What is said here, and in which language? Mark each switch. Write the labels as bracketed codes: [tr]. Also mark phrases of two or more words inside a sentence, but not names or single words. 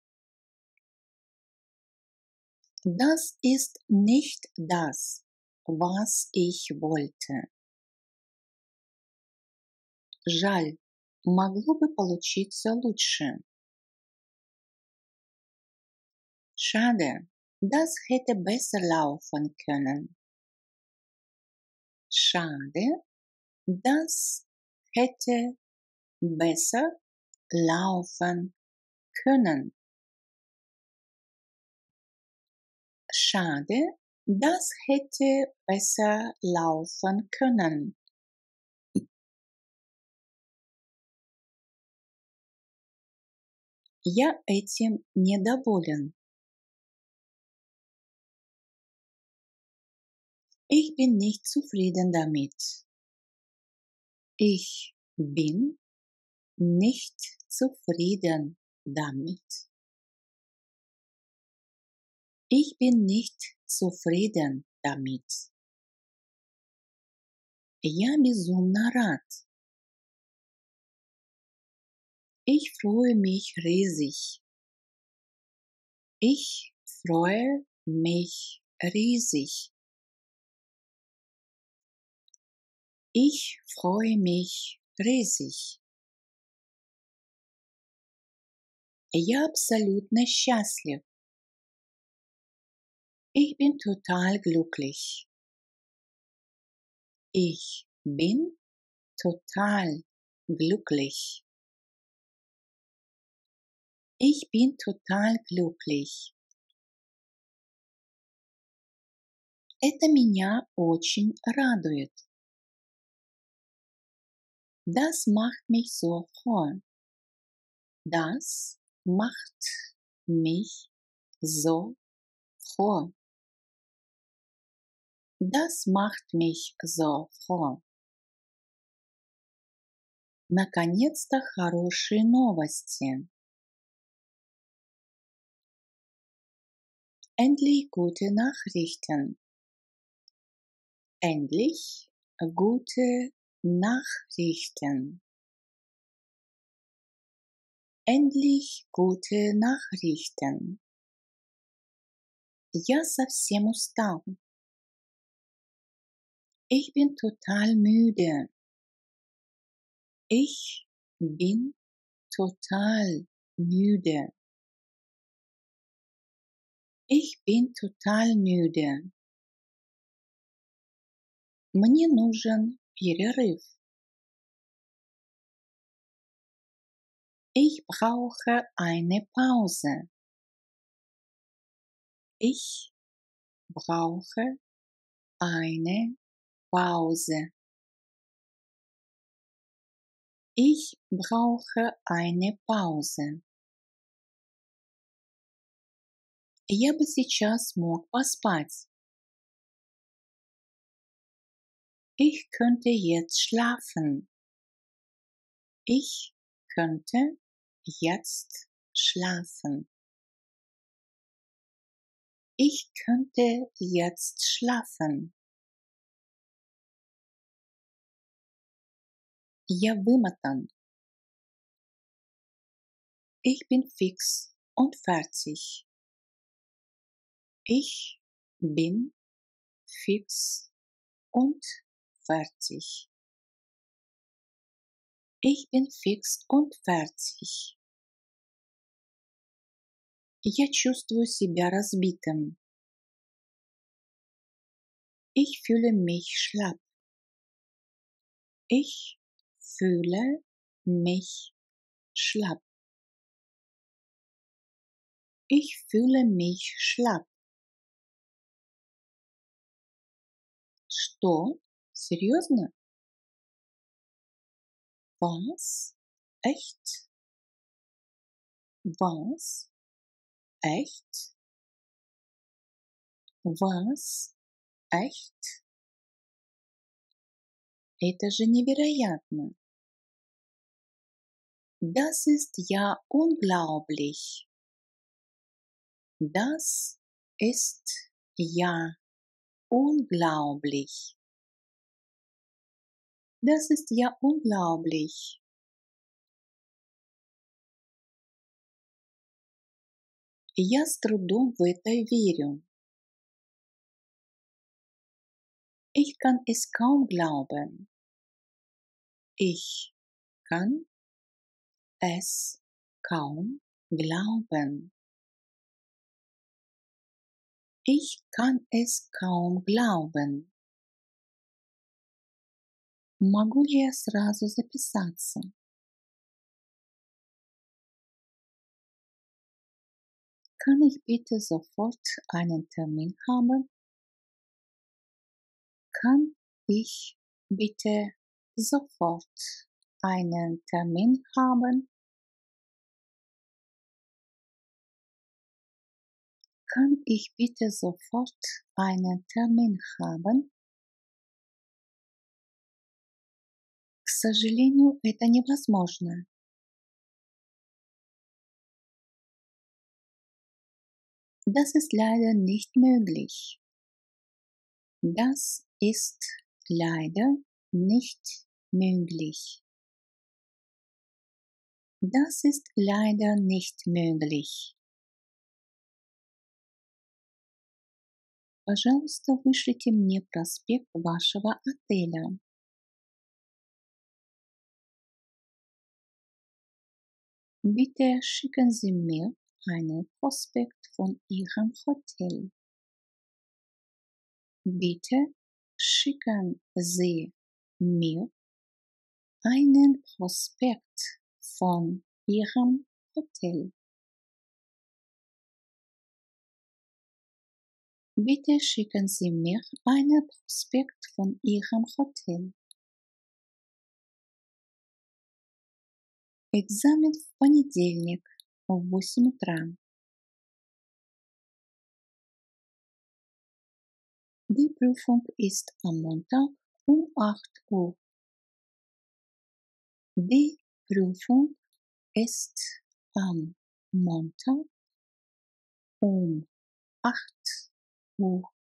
[de] Das ist nicht das, was ich wollte. [ru] Жаль, могло бы получиться лучше. [de] Schade, das hätte besser laufen können. Schade, das hätte besser laufen können. Schade, das hätte besser laufen können. [ru] Я этим недоволен. [de] Ich bin nicht zufrieden damit. Ich bin nicht zufrieden damit. Ich bin nicht zufrieden damit. [ru] Я безумно рад. [de] Ich freue mich riesig. Ich freue mich riesig. Ich freue mich riesig. [ru] Я абсолютно счастлив. [de] Ich bin total glücklich. Ich bin total glücklich. Ich bin total glücklich. [ru] Это меня очень радует. [de] Das macht mich so froh. Das macht mich so froh. Das macht mich so froh. [ru] Наконец-то хорошие новости. [de] Endlich gute Nachrichten. Endlich gute Nachrichten. Endlich gute Nachrichten. [ru] Я совсем устал. [de] Ich bin total müde. Ich bin total müde. Ich bin total müde. [ru] Мне нужен перерыв. [de] Ich brauche eine Pause. Ich brauche eine Pause. Ich brauche eine Pause. [ru] Я бы сейчас мог поспать. [de] Ich könnte jetzt schlafen. Ich könnte jetzt schlafen. Ich könnte jetzt schlafen. [ru] Я вымотан. [de] Ich bin fix und fertig. Ich bin fix und fertig. Ich bin fix und fertig. [ru] Я чувствую себя разбитым. [de] Ich fühle mich schlapp. Ich fühle mich schlapp. Ich fühle mich schlapp. [ru] Что? Серьезно? [de] Was? Echt? Was? Echt? Was? Echt? [ru] Это же невероятно! [de] Das ist ja unglaublich! Das ist ja unglaublich! Das ist ja unglaublich! [ru] Я с трудом в это верю. [de] Ich kann es kaum glauben. Ich kann es kaum glauben. Ich kann es kaum glauben. [ru] Могу ли я сразу записаться? [de] Kann ich bitte sofort einen Termin haben? Kann ich bitte sofort einen Termin haben? Kann ich bitte sofort einen Termin haben? [ru] К сожалению, это невозможно. [de] Das ist leider nicht möglich. Das ist leider nicht möglich. Das ist leider nicht möglich. [ru] Пожалуйста, вышлите мне проспект вашего отеля. [de] Bitte schicken Sie mir einen Prospekt von Ihrem Hotel. Bitte schicken Sie mir einen Prospekt von Ihrem Hotel. Bitte schicken Sie mir einen Prospekt von Ihrem Hotel. [ru] Экзамен в понедельник в 8 утра. [de] Die Prüfung ist am Montag um 8 Uhr. Die Prüfung ist am Montag um 8 Uhr.